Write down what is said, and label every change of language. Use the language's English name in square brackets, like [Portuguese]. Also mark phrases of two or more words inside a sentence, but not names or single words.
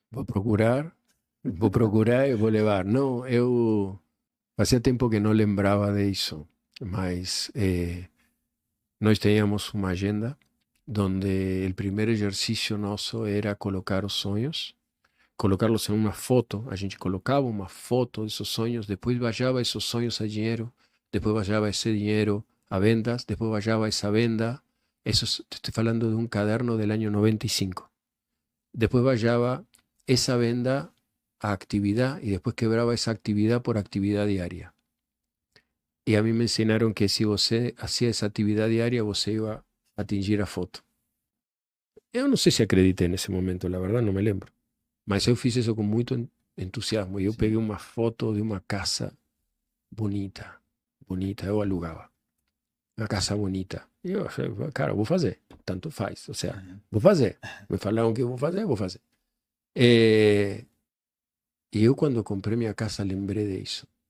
[Portuguese] Vou procurar e vou levar. Não, eu fazia tempo que não lembrava disso, mas nós tínhamos uma agenda onde o primeiro exercício nosso era colocar os sonhos, colocá-los em uma foto. A gente colocava uma foto desses sonhos, depois baixava esses sonhos a dinheiro, depois baixava esse dinheiro a vendas, depois baixava essa venda. [Spanish] Eso te estoy falando de un caderno del año 95. Después baixava esa venda a actividad y después quebraba esa actividad por actividad diaria. Y a mí me ensinaron que si você hacía esa actividad diaria, você iba a atingir a foto. [Portuguese] Eu não sei se acreditei nesse momento, [Spanish] la verdad, [Portuguese] não me lembro. Mas eu fiz isso com muito entusiasmo. Eu peguei uma foto de uma casa bonita, bonita, eu alugava. Uma casa bonita. E eu achei, cara, vou fazer. Tanto faz. Ou seja, vou fazer. Me falaram que eu vou fazer, vou fazer. E eu, quando comprei minha casa, lembrei disso.